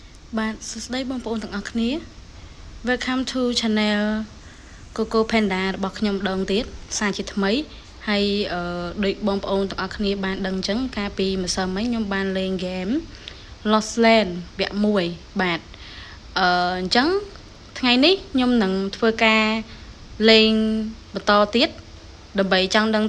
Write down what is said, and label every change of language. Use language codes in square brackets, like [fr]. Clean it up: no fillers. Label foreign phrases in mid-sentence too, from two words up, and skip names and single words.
[vi] Bạn đây [km] បងប្អូនទាំងអស់គ្នា [en] Welcome to channel Coco Panda [km] របស់ខ្ញុំដងទៀតសារជាថ្មីហើយដូចបងប្អូនទាំងអស់គ្នាបានដឹងអញ្ចឹងកាលពីម្សិលមិញខ្ញុំបាន លេង game Lost Land វគ្គ1បាទអញ្ចឹងថ្ងៃនេះខ្ញុំនឹងធ្វើការលេងបន្តទៀតដើម្បីចង់ដឹង